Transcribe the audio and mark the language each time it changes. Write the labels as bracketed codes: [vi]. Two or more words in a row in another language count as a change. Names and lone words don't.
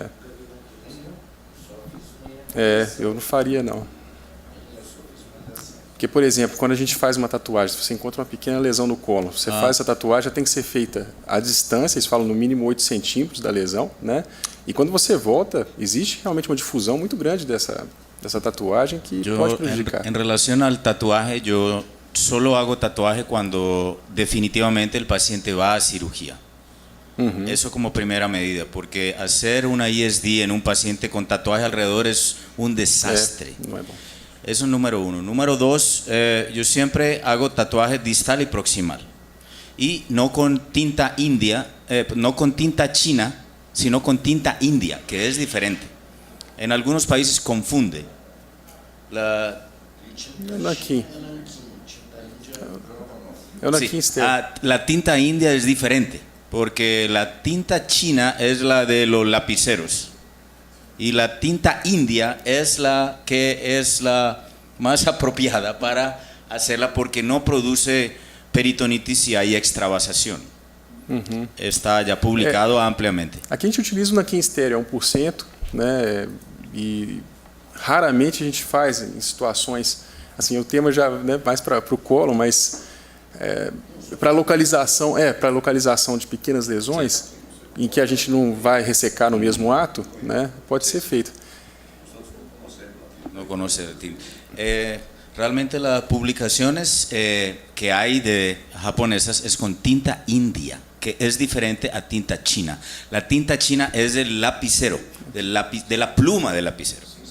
[pt] Eu não faria, não. Porque, por exemplo, quando a gente faz uma tatuagem, se você encontra uma pequena lesão no colo, você faz essa tatuagem, já tem que ser feita à distância, eles falam no mínimo 8 centímetros da lesão, né? E quando você volta, existe realmente uma difusão muito grande dessa tatuagem que pode prejudicar. [es] En relación al tatuaje, yo solo hago tatuaje cuando definitivamente el paciente va a cirugía. Eso como primera medida, porque hacer una ISD en un paciente con tatuaje alrededor es un desastre. [pt] Não é bom. [es] Eso es número uno. Número dos, yo siempre hago tatuaje distal y proximal. Y no con tinta india, no con tinta china, sino con tinta india, que es diferente. En algunos países confunde. [pt] Aqui. É o [es] Sí, [pt] Naquim Stereo. [es] la tinta india es diferente, porque la tinta china es la de los lapiceros. Y la tinta india es la que es la más apropiada para hacerla porque no produce peritonitis y hay extravasación. Está ya publicado ampliamente. [pt] Aqui a gente utiliza o Naquim Stereo, é 1%, né? E raramente a gente faz em situações, assim, o tema já, né, mais para o colo, mas para localização de pequenas lesões, em que a gente não vai ressecar no mesmo ato, né, pode ser feito. [es] No conoce la tinta. Realmente las publicaciones que hay de japonesas es con tinta india, que es diferente a tinta china. La tinta china es del lapicero, de la pluma del lapicero.